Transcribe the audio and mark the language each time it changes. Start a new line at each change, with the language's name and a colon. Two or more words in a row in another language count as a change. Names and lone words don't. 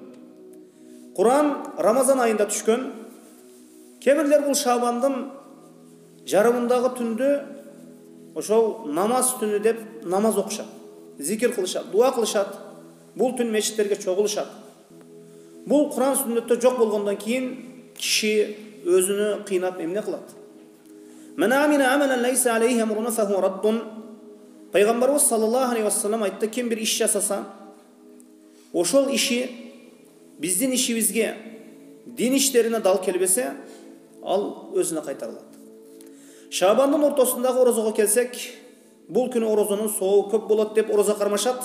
Kyrgyz: Кур'ан Рамазан айында түшкөн. Кээ бирлер бул Шаабандын жарымындагы түндү ошол намаз түнү деп намаз окушат, зикир кылышат, дуа кылышат. Бул түн мечиттерге чогулушат. Бул Кур'ан сүннөттө жок болгондон кийин киши өзүнү кыйнап эмне кылат?
Arabic: من عمل عملا ليس عليه أمرنا فهو رد.
Kyrgyz: Пайгамбарыбыз
Arabic: صلى الله عليه وسلم
Kyrgyz: айтты, ким бир иш жасаса, ошол иши биздин ишибизге, дин иштерине дал келбесе, ал өзүнө кайтарылат. Шаабандын ортосундагы орозого келсек, бул күнү орозонун соогу көп болот деп орозо кармашат.